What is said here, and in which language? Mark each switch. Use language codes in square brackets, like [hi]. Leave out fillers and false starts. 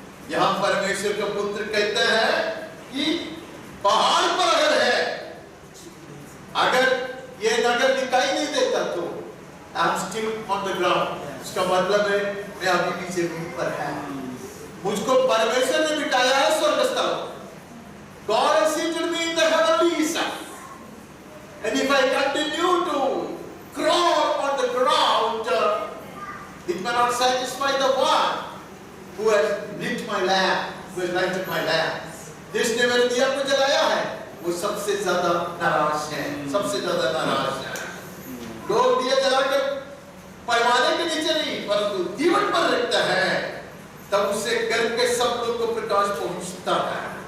[hi] यहां परमेश्वर के पुत्र कहते हैं कि पहाड़ पर अगर है, अगर ये नगर दिखाई नहीं देता तो [en] I am still on the ground, [hi] इसका मतलब है मैं अभी भी जमीन पर है। मुझको परमेश्वर ने बिठाया है स्वर्ग स्थल, [en] God has seated me in the heavenlies, and if I continue to crawl on the ground, it may not satisfy the one who has lit my lamp, who has lighted my lamp। [hi] जिसने मेरे दिया को जलाया है वो सबसे ज्यादा नाराज है, सबसे ज्यादा नाराज है। लोग दिया जलाकर पैमाने के नीचे नहीं परंतु दीवन पर रखता है, तब उससे घर के सब लोग को प्रकाश पहुंचता है।